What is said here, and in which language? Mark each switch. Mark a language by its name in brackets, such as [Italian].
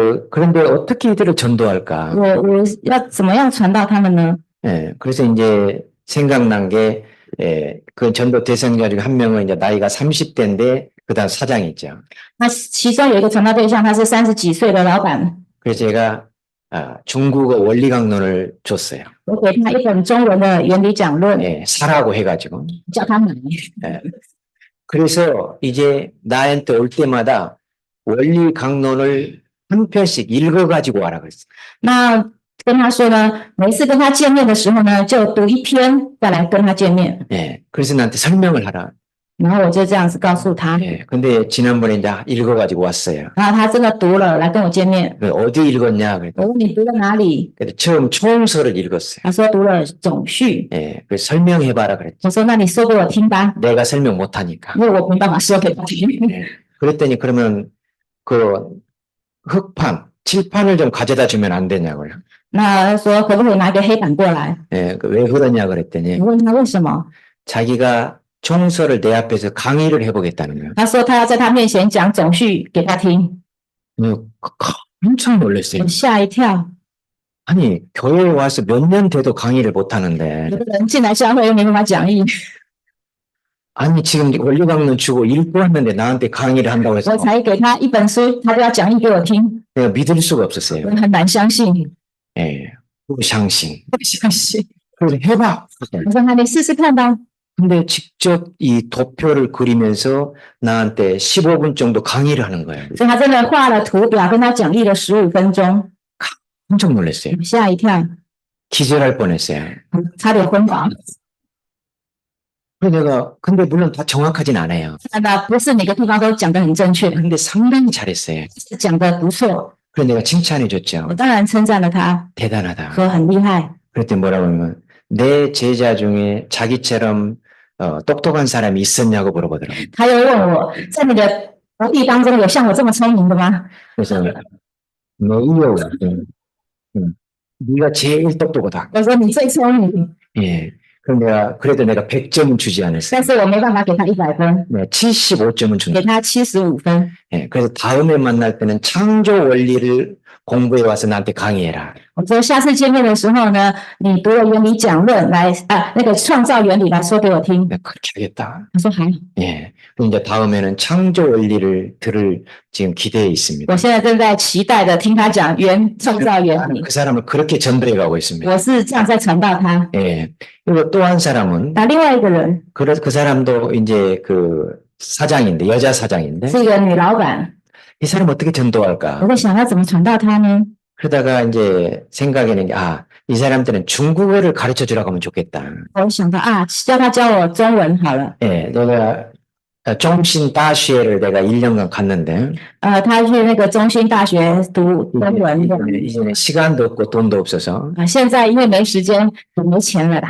[Korean] 그런데 어떻게 이들을 전도할까? [Chinese] 我要怎么样传道他们呢？ [Korean] 예. 그래서 이제 생각난 게, 예, 그 전도 대상자 중에 한 명은 이제 나이가 30대인데, 그 다음 사장이 있죠. [Chinese] 那其中有一个传道对象，他是30几岁的老板， [Korean] 그래서 제가, 중국어 원리 강론을 줬어요. [Chinese] 我给他一本中文的原理讲论， [Korean] 예, 사라고 해가지고. [Chinese] 叫他买。 [Korean] 예. 그래서 이제 나한테 올 때마다 원리 강론을 한 편씩 읽어가지고 와라 그랬어요. [Chinese] 那跟他说呢，每次跟他见面的时候呢，就读一篇再来跟他见面。 [Korean] 예. 그래서 나한테 설명을 하라. [Chinese] 然后我就这样子告诉他， [Korean] 예. 근데 지난번에 이제 읽어가지고 왔어요. [Chinese] 然后他真的读了来跟我见面。 [Korean] 어디 읽었냐? 그랬더니 [Chinese] 我问你读了哪里？ [Korean] 처음 총서를 읽었어요. [Chinese] 他说读了总序。 [Korean] 예. 그래서 설명해봐라 그랬죠. [Chinese] 我说那你说给我听吧， [Korean] 내가 설명 못하니까. [Chinese] 因为我没办法说给他听。 [Korean] 예. 그랬더니 그러면 그 흑판, 칠판을 좀 가져다 주면 안 되냐고요. [Chinese] 那他说可不可以拿个黑板过来？ [Korean] 예. 왜 그러냐 그랬더니 [Chinese] 我问他为什么？ [Korean] 자기가 총서를 내 앞에서 강의를 해보겠다는 거예요. [Chinese] 他说他要在他面前讲总序给他听。 [Korean] 엄청 놀랐어요. [Chinese] 我吓一跳， [Korean] 아니, 교회에 와서 몇 년 돼도 강의를 못 하는데, [Chinese] 有的人进来教会又没办法讲义， [Korean] 아니, 지금 원리강론 주고 읽고 왔는데 나한테 강의를 한다고 해서 [Chinese] 我才给他一本书，他就要讲义给我听， [Korean] 내가 믿을 수가 없었어요. [Chinese] 我很难相信。 [Korean] 예. [Chinese] 不相信. 不相信， [Korean] 그래서 해봐. [Chinese] 我说那你试试看吧。 [Korean] 근데 직접 이 도표를 그리면서 나한테 15분 정도 강의를 하는 거예요. [Chinese] 所以他真的画了图表，跟他讲义了15分钟， [Korean] 깜짝 놀랐어요. [Chinese] 我吓一跳， [Korean] 기절할 뻔했어요. [Chinese] 差点昏倒。 [Korean] 그래서 내가 근데 물론 다 정확하진 않아요. [Chinese] 那不是每个地方都讲得很正确， [Korean] 근데 상당히 잘했어요. [Chinese] 是讲得不错。 [Korean] 그래서 내가 칭찬해 줬죠. [Chinese] 我当然称赞了他， [Korean] 대단하다. [Chinese] 说很厉害。 [Korean] 그랬더니 뭐라고 하면 내 제자 중에 자기처럼 똑똑한 사람이 있었냐고 물어보더라고요. [Chinese] 他又问我，在你的徒弟当中有像我这么聪明的吗？ [Korean] 그래서 너희요. 네가 제일 똑똑하다. [Chinese] 我说你最聪明， [Korean] 예. 그럼 그래도 내가 100점은 주지 않았어요. [Chinese] 但是我没办法给他100分， [Korean] 내가 75점은 [Chinese] 给 [Korean] 준다. [Chinese] 他75分。 [Korean] 예. 그래서 다음에 만날 때는 창조 원리를 공부해 와서 나한테 강의해라. [Chinese] 我说下次见面的时候呢，你读了原理讲论来那个创造原理来说给我听。 [Korean] 내가 그렇게 하겠다. [Chinese] 他说好， [Korean] 예. 그럼 이제 다음에는 창조 원리를 들을 지금 기대에 있습니다. [Chinese] 我现在正在期待的听他讲创造原 [Korean] 나는 [Chinese] 理。 [Korean] 그 사람을 그렇게 전도해 가고 있습니다. [Chinese] 我是这样在传道他。 [Korean] 예. 그리고 또 한 사람은 [Chinese] 那另外一个人 [Korean] 그 사람도 이제 그 사장인데 여자 사장인데 [Chinese] 是一个女老板， [Korean] 이 사람 어떻게 [Chinese] 我 [Korean] 전도할까? [Chinese] 在想要怎么传道他呢？ [Korean] 그러다가 이제 생각에는 이 사람들은 중국어를 가르쳐 주라고 하면 좋겠다. [Chinese] 我想到叫他教我中文好了。 [Korean] 예, 내가中신大学를 내가 1년간 갔는데 [Chinese] 他去那个中兴大学读中文。 [Korean] 이제는 시간도 없고 돈도 없어서 [Chinese] 现在因为没时间，也没钱了啦，